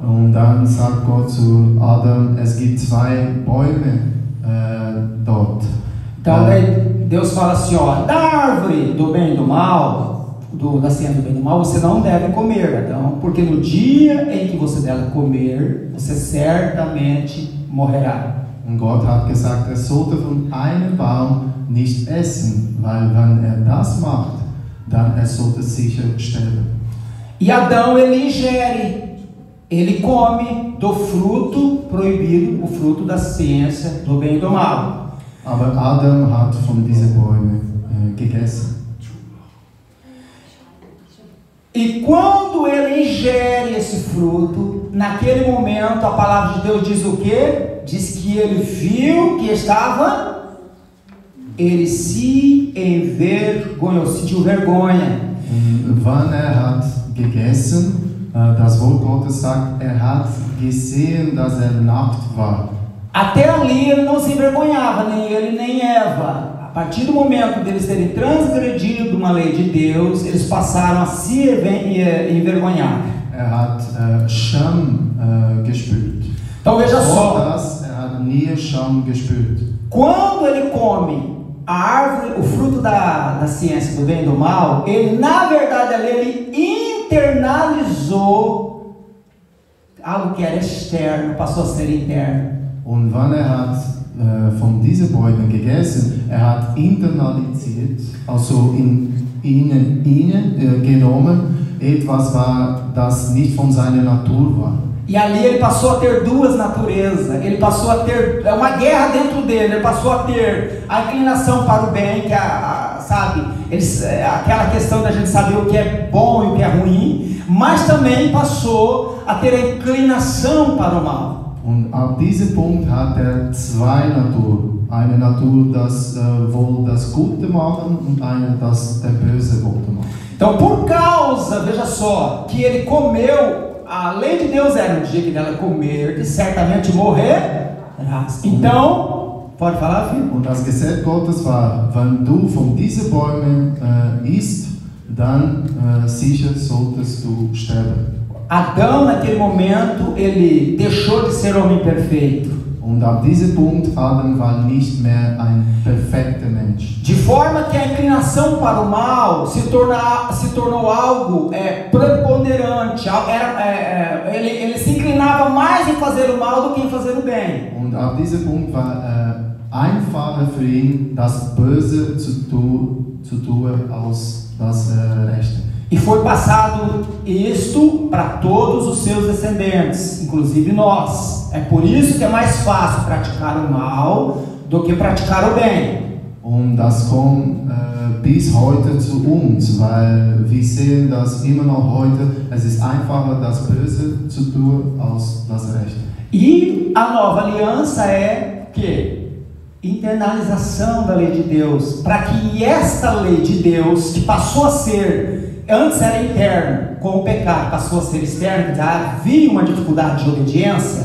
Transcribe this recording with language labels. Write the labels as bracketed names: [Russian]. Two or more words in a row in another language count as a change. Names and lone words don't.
[German] Und dann sagt Gott zu Adam, es gibt zwei Bäume dort. [Portuguese] Então Deus fala assim, ó, da árvore do bem e do mal, da ciência do bem e do mal, você não deve comer, Adão, porque no dia em que você deve comer, você certamente morrerá. [German] Und Gott hat gesagt, sollte von einem Baum nicht essen, weil wenn das macht, dann sollte sicher sterben. [Portuguese] E Adão ele ingere, ele come do fruto proibido, o fruto da ciência do bem e do mal. [German] Aber Adam hat von diesen Bäumen gegessen. [Portuguese] E quando ele ingere esse fruto, naquele momento a palavra de Deus diz o quê? Diz que ele viu que ele se envergonhou, sentiu vergonha. [German] Wann hat gegessen, das Wort Gottes sagt, hat gesehen, dass nackt war. [Portuguese] Até ali ele não se envergonhava, nem ele nem Eva. A partir do momento deles terem transgredido uma lei de Deus, eles passaram a se envergonhar. [German] Hat Scham gespürt. [Portuguese] Então veja só. [German] Vor das, hat nie Scham gespürt. [Portuguese] Quando ele come a árvore, o fruto da ciência do bem e do mal, ele na verdade ali ele internalizou algo que era externo, passou a ser interno. [German] Und wann hat von diesen Bäumen gegessen, hat internalisiert, also in ihnen genommen, etwas war, das nicht von seiner Natur war. [Portuguese] E ali ele passou a ter duas naturezas, ele passou a ter uma guerra dentro dele, ele passou a ter a inclinação para o bem, que sabe, aquela questão da gente saber o que é bom e o que é ruim, mas também passou a ter a inclinação para o mal. [German] Und ab diesem Punkt hat zwei Naturen. Eine Natur, das wohl das Gute machen und eine, das der Böse wollte machen. [Portuguese] Então, por causa, veja só, que ele comeu, a lei de Deus era no dia que dela comer, e certamente morrer. Então, pode falar, filho? [German] Und das Gesetz Gottes war, wenn du von diesen Bäumen isst, dann sicher solltest du sterben. [Portuguese] Adão, naquele momento, ele deixou de ser homem perfeito. [German] Und ab diesem Punkt Adam war nicht mehr ein perfekter Mensch. [Portuguese] De forma que a inclinação para o mal se tornou algo preponderante. Ele se inclinava mais em fazer o mal do que em fazer o bem. [German] Und ab diesem Punkt war einfacher für ihn, das Böse zu tun als das Rechte. [Portuguese] E foi passado isto para todos os seus descendentes, inclusive nós. É por isso que é mais fácil praticar o mal do que praticar o bem. [German] Und das kommt bis heute zu uns, weil wir sehen, dass immer noch heute es ist einfacher, das Böse zu tun als das Rechte. [Portuguese] E a nova aliança é que internalização da lei de Deus, para que esta lei de Deus, que passou a ser, antes era interno, com o pecado passou a ser externo, havia uma dificuldade de obediência.